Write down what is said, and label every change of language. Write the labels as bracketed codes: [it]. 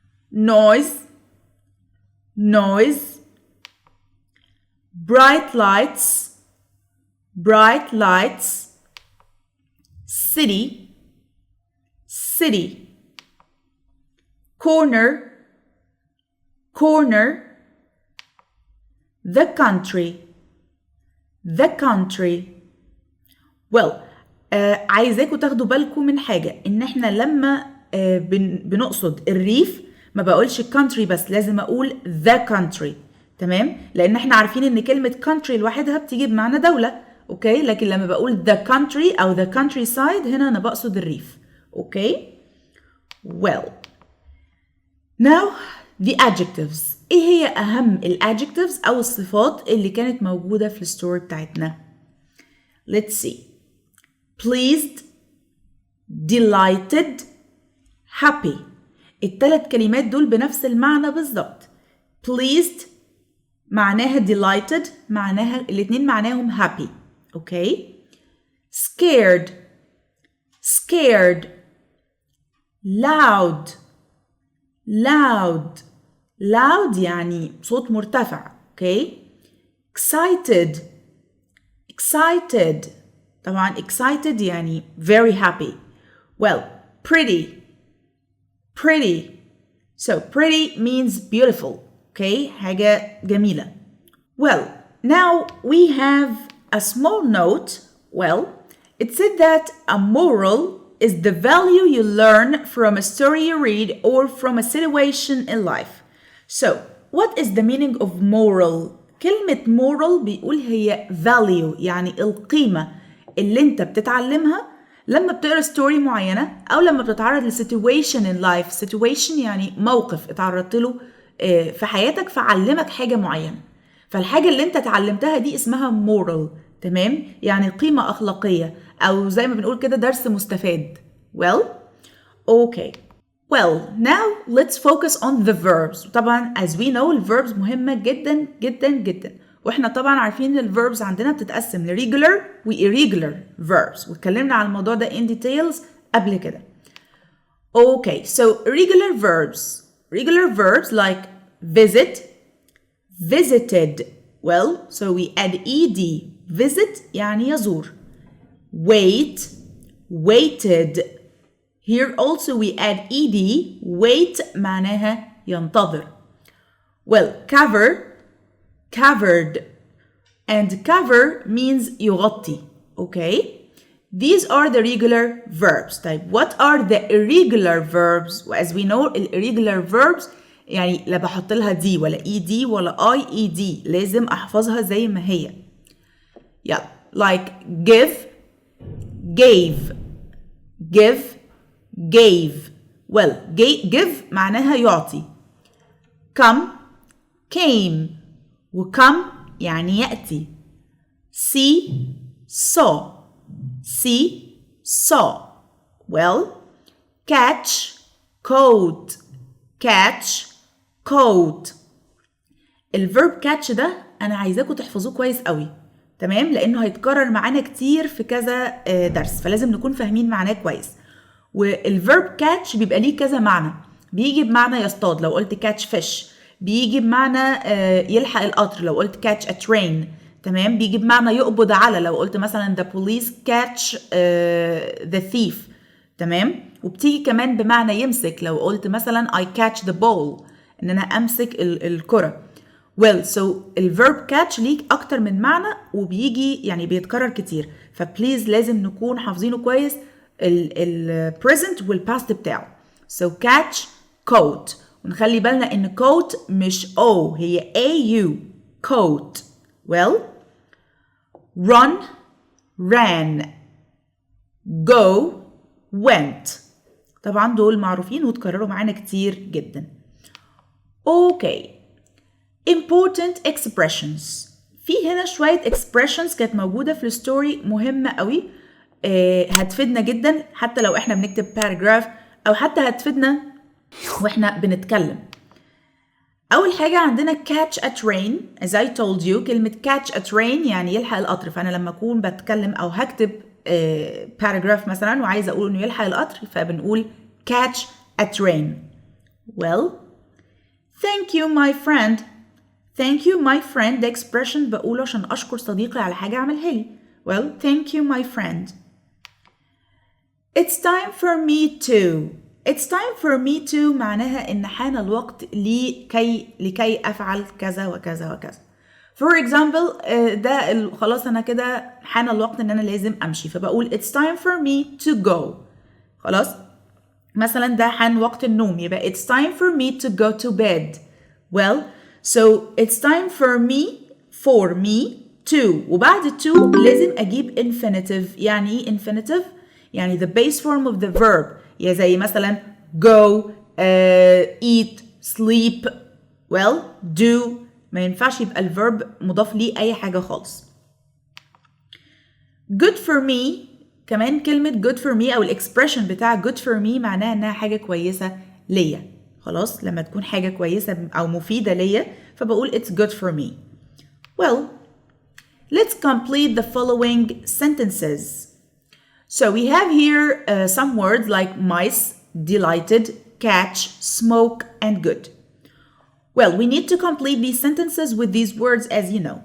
[en] noise, noise, bright lights, bright lights, city, city, corner, corner, the country, the country. [ar] Well, عايزاكم تاخدوا بالكم من حاجة إن إحنا لما بنقصد الريف ما بقولش country بس لازم أقول [en] the country. [ar] تمام؟ لأن إحنا عارفين إن كلمة country لوحدها بتيجي بمعنى دولة. أوكي؟ لكن لما بقول the country أو the countryside هنا أنا بقصد الريف. [en] Okay? Well, now the adjectives. [ar] إيه هي أهم الadjectives أو الصفات اللي كانت موجودة في الستوري بتاعتنا؟ Let's see. [en] Pleased, delighted, happy. [ar] الثلاث كلمات دول بنفس المعنى بالظبط. Pleased معناها delighted معناها الاتنين معناهم happy. [en] Okay. Scared, scared. Loud, loud. [ar] Loud يعني صوت مرتفع. [en] Okay. Excited, excited. طبعا excited يعني very happy. Well, pretty, pretty. So pretty means beautiful. [ar] Okay, حاجة جميلة. [en] Well, now we have a small note. Well, it said that a moral is the value you learn from a story you read or from a situation in life. So, what is the meaning of moral? [ar] كلمة moral بيقول هي value يعني القيمة اللي انت بتتعلمها لما بتقرا ستوري معينة أو لما بتتعرض ل [en] situation in life. [ar] Situation يعني موقف اتعرضت له في حياتك فعلمك حاجة معينة. فالحاجة اللي انت اتعلمتها دي اسمها moral. تمام؟ يعني قيمة أخلاقية أو زي ما بنقول كده درس مستفاد. [en] Well, okay. Well, now let's focus on the verbs. [ar] طبعا [en] as we know [ar] الverbs مهمة جدا جدا جدا. واحنا طبعا عارفين ان الverbs عندنا بتتقسم ل regular و irregular verbs. واتكلمنا على الموضوع ده [en] in details [ar] قبل كده. [en] Okay, so regular verbs. Regular verbs like visit, visited. Well, so we add ed. [ar] Visit يعني يزور. [en] Wait, waited. Here also we add ed. [ar] Wait معناها ينتظر. [en] Well, cover, covered. And cover means يغطي. Okay? These are the regular verbs. طيب, what are the irregular verbs? As we know, irregular verbs [ar] يعني لا بحط لها دي ولا ed ولا ied. لازم أحفظها زي ما هي. [en] Yeah, like give, gave, give, gave. [ar] Well, give معناها يعطي. [en] Come, came. [ar] وcome يعني يأتي. [en] See, saw. See, saw. Well, catch, caught. Catch, caught. [ar] الverb catch ده أنا عايزاكم تحفظوه كويس قوي، تمام؟ لأنه هيتكرر معانا كتير في كذا درس، فلازم نكون فاهمين معناه كويس. والverb catch بيبقى ليه كذا معنى، بيجي بمعنى يصطاد لو قلت [en] catch fish، [ar] بيجي بمعنى يلحق القطر لو قلت [en] catch a train، [ar] تمام؟ بيجي بمعنى يقبض على لو قلت مثلا [en] the police catch the thief، [ar] تمام؟ وبتيجي كمان بمعنى يمسك لو قلت مثلا [en] I catch the ball، [ar] ان انا امسك الكرة. well so الverb catch ليك اكتر من معنى وبيجي يعني بيتكرر كتير، فبليز لازم نكون حافظينه كويس ال present والpast بتاعه. [en] so catch coat، [ar] ونخلي بالنا ان coat مش O، هي AU coat. well run ran go went، طبعا دول معروفين وتكرروا معانا كتير جدا. اوكي [en] important expressions، [ar] في هنا شوية expressions كانت موجودة في الستوري مهمة قوي، هتفيدنا جدا حتى لو احنا بنكتب paragraph او حتى هتفيدنا واحنا بنتكلم. اول حاجة عندنا [en] catch a train as I told you، [ar] كلمة [en] catch a train [ar] يعني يلحق القطر، فانا لما اكون بتكلم او هكتب paragraph مثلا وعايزة اقول انه يلحق القطر فبنقول catch a train. [en] well thank you my friend، thank you my friend ده expression [ar] بقوله عشان أشكر صديقي على حاجة عملها لي. [en] well thank you my friend. it's time for me to، it's time for me to [ar] معناها إن حان الوقت لكي أفعل كذا وكذا وكذا. for example ده خلاص أنا كده حان الوقت إن أنا لازم أمشي، فبقول [en] it's time for me to go. [ar] خلاص مثلا ده حان وقت النوم يبقى [en] it's time for me to go to bed. well so it's time for me to، وبعد to [ar] لازم أجيب [en] infinitive. [ar] يعني إيه [en] infinitive؟ يعني the base form of the verb، [ar] يا زي مثلا [en] go eat sleep. [ar] well do ما ينفعش يبقى الverb مضاف ليه أي حاجة خالص. [en] good for me [ar] كمان كلمة good for me أو الإكسبريشن بتاع good for me معناها إنها حاجة كويسة ليا. خلاص لما تكون حاجة كويسة أو مفيدة ليا فبقول [en] it's good for me. well let's complete the following sentences. so we have here some words like mice, delighted, catch, smoke, and good. well we need to complete these sentences with these words as you know.